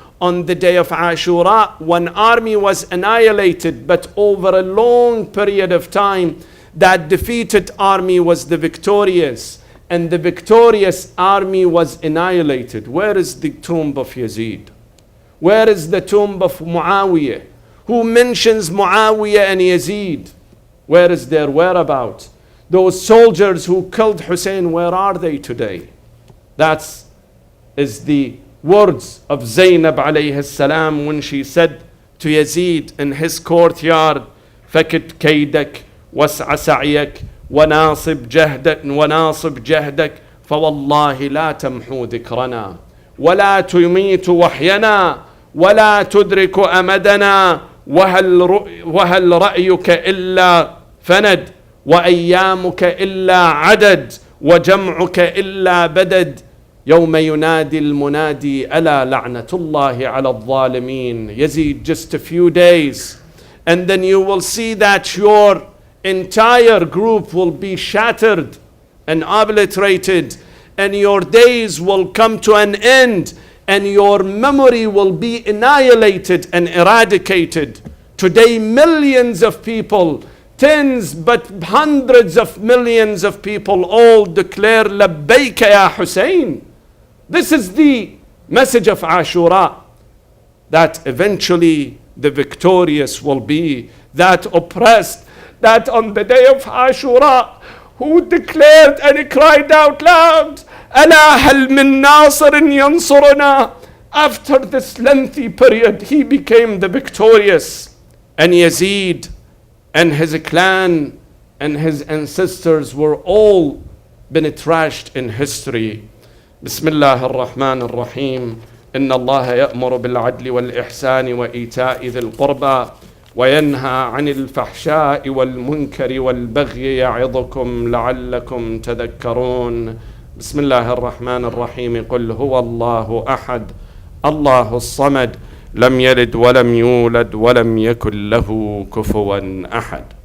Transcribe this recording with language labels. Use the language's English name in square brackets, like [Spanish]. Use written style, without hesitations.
[English] On the day of Ashura, one army was annihilated, but over a long period of time, that defeated army was the victorious, and the victorious army was annihilated. Where is the tomb of Yazid? Where is the tomb of Muawiyah? Who mentions Muawiyah and Yazid? Where is their whereabouts? Those soldiers who killed Hussein, where are they today? That is the words of Zainab alayhi salam when she said to Yazid in his courtyard, [Arabic] فَكِدْ كَيْدَكْ وَاسْعَ سَعْيَكْ وَنَاصِبْ جَهْدَكْ فَوَاللَّهِ لَا تَمْحُوا ذِكْرَنَا وَلَا تُمِيتُ وَحْيَنَا وَلَا تُدْرِكُ أَمَدَنَا وَهَلْ رَأْيُكَ إِلَّا فَنَدْ وَأَيَّامُكَ إِلَّا عَدَدْ وجمعك إلا بدد يوم ينادي المنادي ألا لعنة الله على الظالمين. [English] Yazid, just a few days and then you will see that your entire group will be shattered and obliterated, and your days will come to an end, and your memory will be annihilated and eradicated. Today millions of people, tens but hundreds of millions of people all declare labbayka ya Hussein. This is the message of Ashura, that eventually the victorious will be that oppressed, that on the day of Ashura, who declared and cried out loud, [Arabic] ألا هل من ناصر ينصرنا. [English] After this lengthy period, he became the victorious. And Yazid and his clan and his ancestors were all been trashed in history. [Arabic] بسم الله الرحمن الرحيم. إن الله يأمر بالعدل والإحسان وإيتاء ذي القربى وينهى عن الفحشاء والمنكر والبغي يعظكم لعلكم تذكرون. بسم الله الرحمن الرحيم. قل هو الله أحد الله الصمد لم يلد ولم يولد ولم يكن له كفوا أحد.